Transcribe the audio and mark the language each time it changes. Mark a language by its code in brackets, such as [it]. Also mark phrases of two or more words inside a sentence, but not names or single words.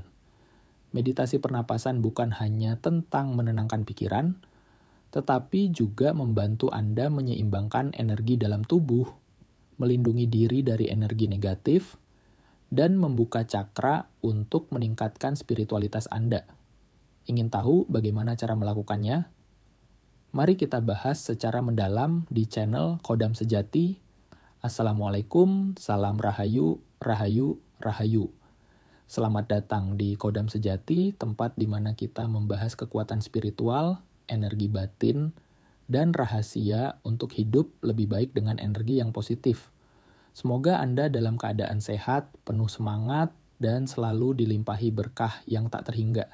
[id] Meditasi pernapasan bukan hanya tentang menenangkan pikiran, tetapi juga membantu Anda menyeimbangkan energi dalam tubuh, melindungi diri dari energi negatif, dan membuka cakra untuk meningkatkan spiritualitas Anda. Ingin tahu bagaimana cara melakukannya? Mari kita bahas secara mendalam di channel Kodam Sejati. Assalamualaikum, salam rahayu, rahayu, rahayu. Selamat datang di Kodam Sejati, tempat di mana kita membahas kekuatan spiritual, energi batin, dan rahasia untuk hidup lebih baik dengan energi yang positif. Semoga Anda dalam keadaan sehat, penuh semangat, dan selalu dilimpahi berkah yang tak terhingga.